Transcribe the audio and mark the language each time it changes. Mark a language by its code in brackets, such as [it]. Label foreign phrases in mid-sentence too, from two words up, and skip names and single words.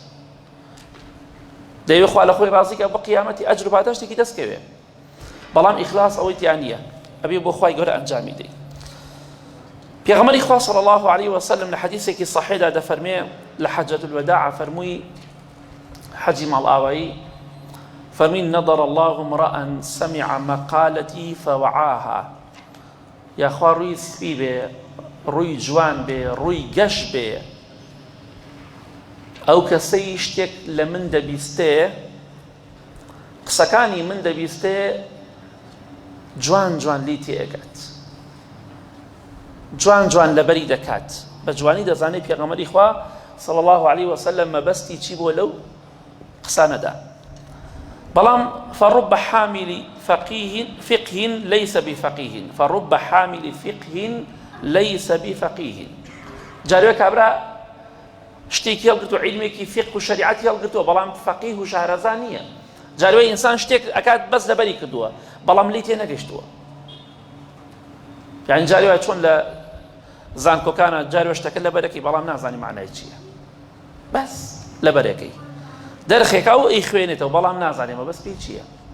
[ckb] دەیوێ خوا لە خۆی ڕازیکە بە قیامەتی ئەجر و پاداشتێکی دەستکەوێ بەڵام ئیخلاص ئەوەی تیان نییە ئەبێ بۆ خوای گەورە ئەنجامی دەی پێغەمبەری خوا [ar] صلی الله عليه وسلم [ckb] لە حەدیثێکی صحیحدا دەفەرمێ لە حەجەت الوداع فەرمووی حەجی ماڵئاوایی فەرمووی [ar] نەضر الله امرأ سمع مقالتي فوعاها [ckb] یا خوا ڕووی سپی بێ ڕووی جوان بێ ڕووی گەش بێ ئەو کەسەی شتێک لە من دەبیستێ قسەکانی من دەبیستێ جوان جوان لی تێگات جوان جوان لەبەری دەکات بە جوانی دەزانێت پێغەمبەری خوا [ar] صلی الله عليه وسلم [ckb] مەبەستی چی بۆ لەو قسانەدا بەڵام [ar] فرب حامل فقه ليس بفقيه فرب حامل فقه ليس بفقيه [ckb] جارێ کابرا شتێکی هەڵگرتووە عیلمێکی فقه و شەریعەتی هەڵگرتووە بەڵام فەقیه و شارەزا نییە جارێ ئینسان شتێک ئەکات بەس لەبەری کردووە بەڵام لی تێ نەگەیشتووە یعنی جارێ چۆن لە زانکۆکانە جارێ شتەکە لەبەرەکەی بەڵام نازانی معنای چییە بەس لەبەرەکەی دەرخێکا و ئەی خوێنێتەوە بەڵام نازانێمە بەس پێی چییە